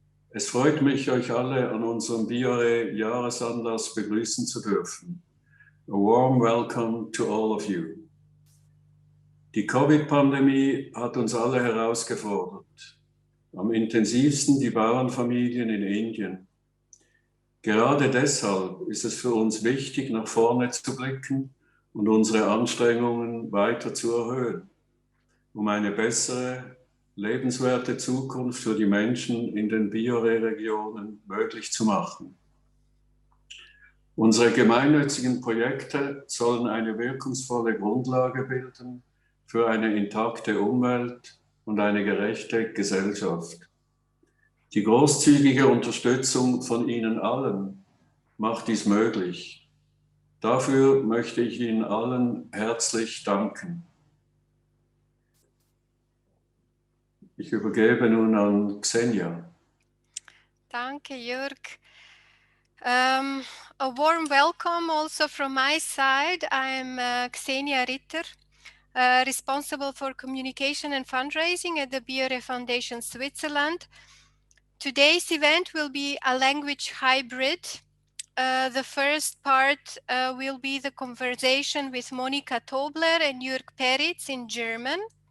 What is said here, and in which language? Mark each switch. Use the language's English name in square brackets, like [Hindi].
[German] Es freut mich, euch alle an unserem bioRe Jahresanlass begrüßen zu dürfen. [English] A warm welcome to all of you. [German] Die Covid-Pandemie hat uns alle herausgefordert. Am intensivsten die Bauernfamilien in Indien. Gerade deshalb ist es für uns wichtig, nach vorne zu blicken und unsere Anstrengungen weiter zu erhöhen, um eine bessere, lebenswerte Zukunft für die Menschen in den bioRe-Regionen möglich zu machen. Unsere gemeinnützigen Projekte sollen eine wirkungsvolle Grundlage bilden für eine intakte Umwelt und eine gerechte Gesellschaft. Die großzügige Unterstützung von Ihnen allen macht dies möglich. Dafür möchte ich Ihnen allen herzlich danken. Ich übergebe nun an Xenia. Danke, Jörg. [English] A warm welcome also from my side. I'm Xenia Ritter, responsible for communication and fundraising at the bioRe Foundation Switzerland. Today's event will be a language hybrid. The first part will be the conversation with Monika Tobler and Jörg Peritz in German.